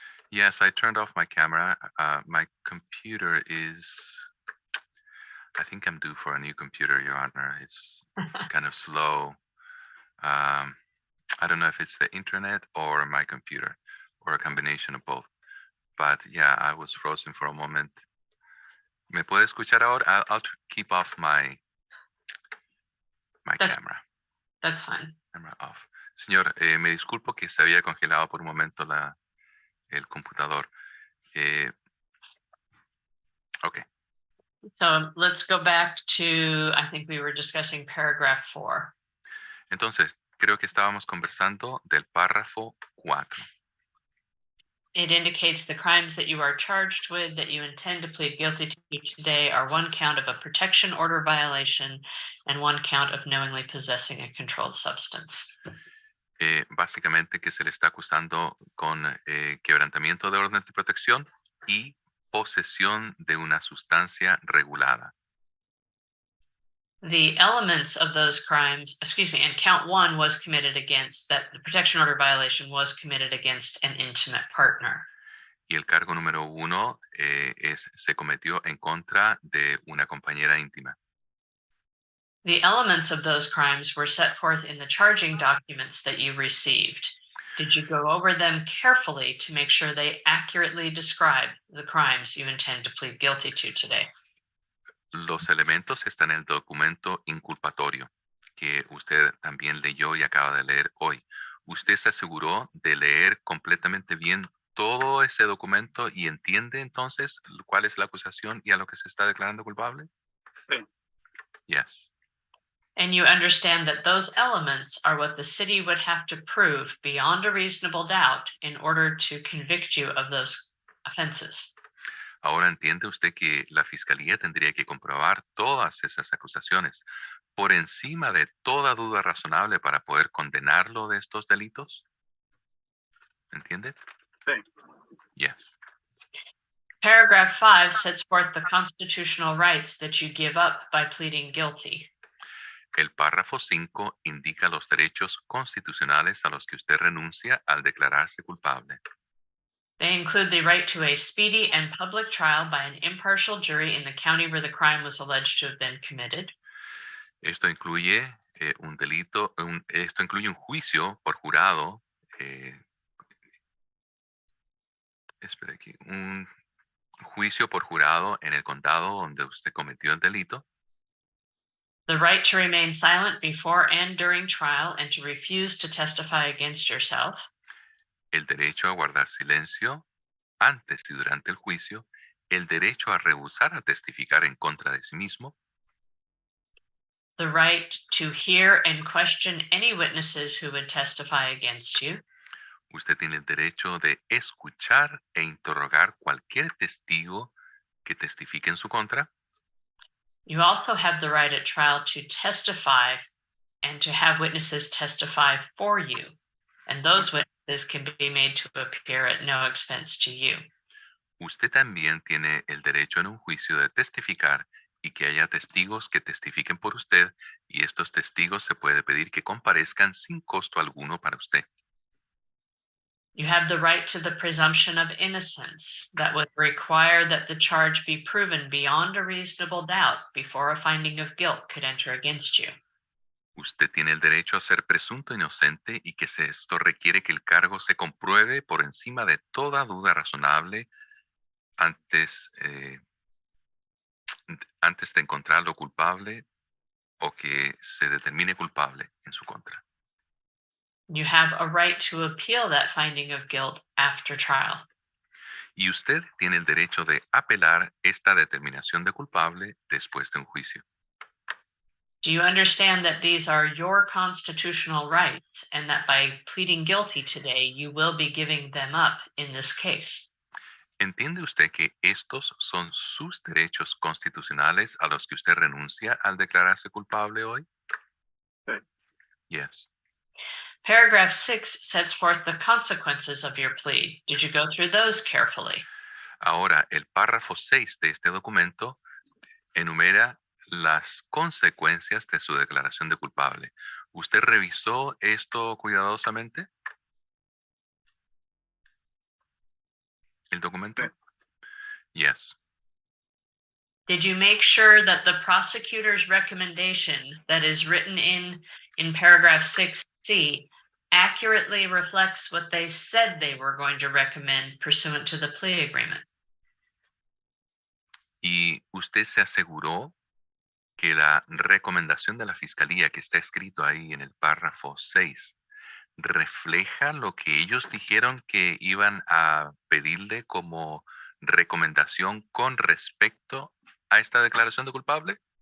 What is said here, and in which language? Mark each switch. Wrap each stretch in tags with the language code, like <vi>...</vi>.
<en>Yes, I turned off my camera. My computer is, I think I'm due for a new computer, Your Honor. It's kind of slow. I don't know if it's the internet or my computer or a combination of both. But yeah, I was frozen for a moment.</en> <es>¿Me puede escuchar ahora?</es> <en>I'll keep off my That's- camera. That's fine. Camera off.</en> <es>Señor, me disculpo que se había congelado por un momento el computador.</es> <en>Okay. So let's go back to, I think we were discussing paragraph 4.</en> <es>Entonces, creo que estábamos conversando del párrafo 4.</es> <en>It indicates the crimes that you are charged with that you intend to plead guilty to today are 1 count of a protection order violation and 1 count of knowingly possessing a controlled substance.</en> <es>Básicamente que se le está acusando con quebrantamiento de orden de protección y posesión de una sustancia regulada.</es> <en>The elements of those crimes, and count 1 was committed against, that the protection order violation was committed against an intimate partner.</en> <es>Y el cargo número 1 se cometió en contra de una compañera íntima.</es> <en>The elements of those crimes were set forth in the charging documents that you received. Did you go over them carefully to make sure they accurately describe the crimes you intend to plead guilty to today?</en> <es>Los elementos están en el documento inculpatorio que usted también leyó y acaba de leer hoy. ¿Usted se aseguró de leer completamente bien todo ese documento y entiende entonces cuál es la acusación y a lo que se está declarando culpable? Sí.</es> <en>Yes. And you understand that those elements are what the city would have to prove beyond a reasonable doubt in order to convict you of those offenses.</en> <es>Ahora entiende usted que la fiscalía tendría que comprobar todas esas acusaciones por encima de toda duda razonable para poder condenarlo de estos delitos. ¿Entiende? Sí.</es> <en>Yes. Paragraph 5 sets forth the constitutional rights that you give up by pleading guilty.</en> <es>El párrafo 5 indica los derechos constitucionales a los que usted renuncia al declararse culpable.</es> <en>They include the right to a speedy and public trial by an impartial jury in the county where the crime was alleged to have been committed.</en> <es>Esto incluye esto incluye un juicio por jurado. Espera aquí, un juicio por jurado en el condado donde usted cometió el delito.</es> <en>The right to remain silent before and during trial and to refuse to testify against yourself.</en> <es>El derecho a guardar silencio antes y durante el juicio. El derecho a rehusar a testificar en contra de sí mismo.</es> <en>The right to hear and question any witnesses who would testify against you.</en> <es>Usted tiene el derecho de escuchar e interrogar cualquier testigo que testifique en su contra.</es> <en>You also have the right at trial to testify and to have witnesses testify for you. And those witnesses can be made to appear at no expense to you.</en> <es>Usted también tiene el derecho en un juicio de testificar y que haya testigos que testifiquen por usted, y estos testigos se puede pedir que comparezcan sin costo alguno para usted.</es> <en>You have the right to the presumption of innocence that would require that the charge be proven beyond a reasonable doubt before a finding of guilt could enter against you.</en> <es>Usted tiene el derecho a ser presunto inocente y que esto requiere que el cargo se compruebe por encima de toda duda razonable antes de encontrarlo culpable o que se determine culpable en su contra.</es> <en>You have a right to appeal that finding of guilt after trial.</en> <es>Y usted tiene el derecho de apelar esta determinación de culpable después de un juicio.</es> <en>Do you understand that these are your constitutional rights and that by pleading guilty today, you will be giving them up in this case?</en> <es>¿Entiende usted que estos son sus derechos constitucionales a los que usted renuncia al declararse culpable hoy? Sí.</es> <en>Yes. Paragraph 6 sets forth the consequences of your plea. Did you go through those carefully?</en> <es>Ahora, el párrafo 6 de este documento enumera las consecuencias de su declaración de culpable. ¿Usted revisó esto cuidadosamente? el documento?</es> <en>Yes. Did you make sure that the prosecutor's recommendation that is written in paragraph 6C accurately reflects what they said they were going to recommend pursuant to the plea agreement?</en> <es>¿Y usted se aseguró que la recomendación de la fiscalía que está escrito ahí en el párrafo 6 refleja lo que ellos dijeron que iban a pedirle como recomendación con respecto a esta declaración de culpable?</es>